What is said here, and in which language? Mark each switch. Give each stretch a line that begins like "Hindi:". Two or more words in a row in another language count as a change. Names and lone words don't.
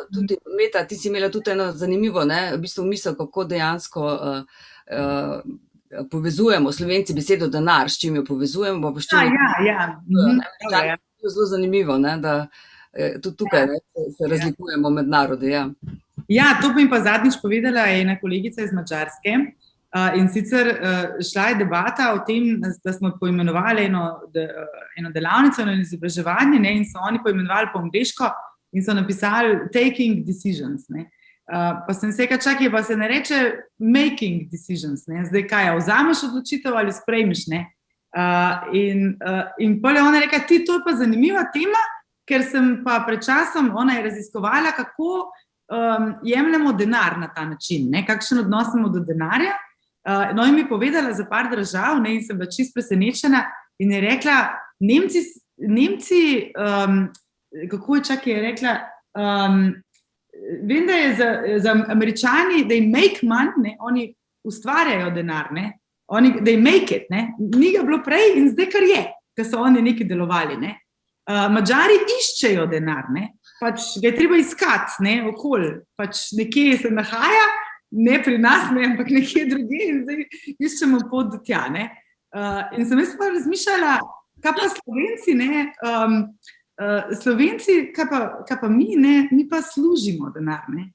Slovenian: Tudi, Meta, ti si imela tudi eno zanimivo, ne, v bistvu misel, kako dejansko povezujemo Slovenci besedo denar, s čim jo povezujemo, pa s čim zelo zanimivo, ne, da tudi tukaj ne, se razlikujemo med narodi. Ja, to bi mi pa zadnjič povedala ena kolegica iz Madžarske. In sicer šla je debata o tem, da smo poimenovali eno delavnico, eno izobraževanje, ne, in so oni poimenovali po angleško in so napisali
English: taking decisions.
Slovenian: Ne. Pa sem se rekla, čakaj, pa se ne reče
English: making decisions.
Slovenian: Ne. Zdaj kaj, vzameš odločitev ali sprejmeš? Ne. In potem je ona rekla, to je pa zanimiva tema, ker sem pa pred časom, ona je raziskovala, kako jemljemo denar na ta način, ne, kakšen odnos imamo do denarja. No, in mi je povedala za par držav, ne, in sem bila čisto presenečena in je rekla, Nemci, kako je rekla, vem, da je za Američani,
English: they make money,
Slovenian: ne, oni ustvarjajo denar, ne,
English: they make it,
Slovenian: ne, ni ga bilo prej in zdaj kar je, ker so oni neki delovali, ne. Madžari iščejo denar, ne, pač ga je treba iskati, ne, okoli, pač nekje se nahaja, ne pri nas, ne, ampak nekje drugje in zdaj iščemo pot do tja, ne. In sem jaz pa razmišljala, kaj pa Slovenci, ne, Slovenci, kaj pa mi, ne, mi pa služimo denar, ne.